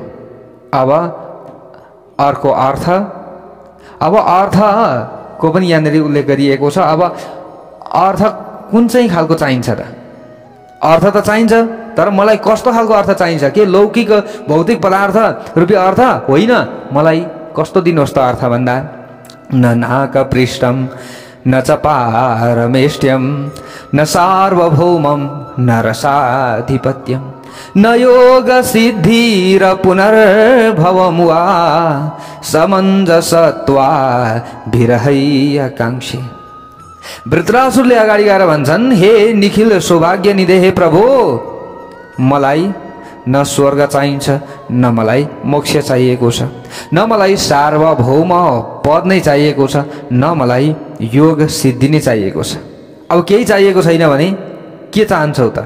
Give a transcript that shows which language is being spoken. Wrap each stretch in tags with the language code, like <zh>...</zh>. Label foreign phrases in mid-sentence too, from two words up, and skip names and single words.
<ne>अब अर्को अर्थको पनि यहाँनिर उल्लेख गरिएको छ। अब अर्थ कुन चाहिँ खालको चाहिन्छ त? अर्थ त चाहिन्छ, तर मलाई कस्तो खालको अर्थ चाहिन्छ? के लौकिक भौतिक पदार्थ रूपी अर्थ होइन। मलाई कस्तो दिनुहोस् त अर्थ भन्दा,</ne> <sa>न नाकपृष्ठम न च पारमेष्ट्यम न सार्वभौमम न रसाधिपत्यम न योग सिद्धि र पुनर्भवम वा समञ्जसत्वा विरहैकांक्षी।</sa> <ne>वृत्रासुरले अगाडि गएर भन्छन्,</ne> <sa>हे निखिल सौभाग्य निधे</sa> <ne>हे प्रभु, मलाई न स्वर्ग चाहिन्छ, न मलाई मोक्ष चाहिएको छ, न मलाई सार्वभौम पद नै चाहिएको छ, न मलाई योग सिद्धि नै चाहिएको छ। अब केही चाहिएको छैन भने के चाहन्छौ त?</ne>